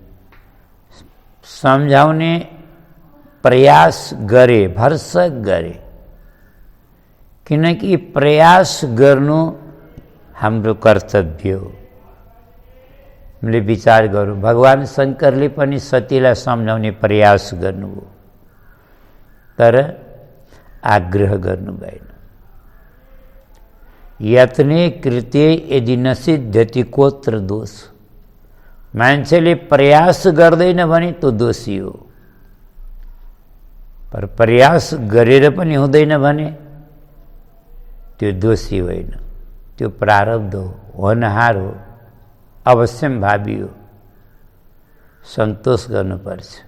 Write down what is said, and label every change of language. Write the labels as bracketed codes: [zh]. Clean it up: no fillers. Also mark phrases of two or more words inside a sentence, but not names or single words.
[ne] सम्झाउने प्रयास गरे, भरसक गरे, किनकि प्रयास गर्नु हाम्रो कर्तव्य हो। हामीले विचार गरौँ, भगवान शङ्करले पनि सतीलाई सम्झाउने प्रयास गर्नुभयो, तर आग्रह गर्नु भएन। [sa] यत्ने कृत्य यदि न सिद्ध्यति कोत्र दोष। [ne] मान्छेले प्रयास गर्दैन भने त्यो दोषी हो, पर प्रयास गरेर पनि हुँदैन भने त्यो दोषी होइन, त्यो प्रारब्ध हो, होनहार हो, [sa] अवश्यम भावी [ne] हो, सन्तोष गर्नुपर्छ।